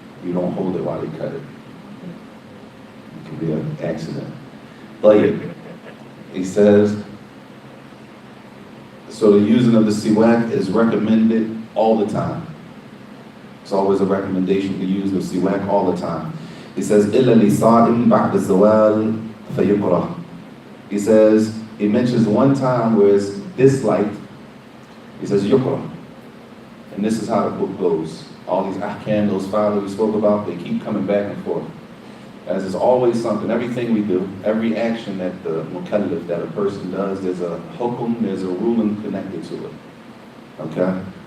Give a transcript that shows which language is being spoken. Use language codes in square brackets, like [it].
[en] You don't hold it while they cut it. It can be an accident. But he says, So the using of the siwak is recommended all the time. It's always a recommendation to use the siwak all the time. He says, [ar] إِلَّا لِصَائِمْ بَعْدَ الزَّوَالِ فَيُقْرَأ. [en] He says, he mentions one time where it's disliked. He says, yuqra. And this is how the book goes. All these ahkam, those five that we spoke about, they keep coming back and forth. As is always something, everything we do, every action that the mukallaf, that a person does, there's a hukum, there's a ruling connected to it. Okay?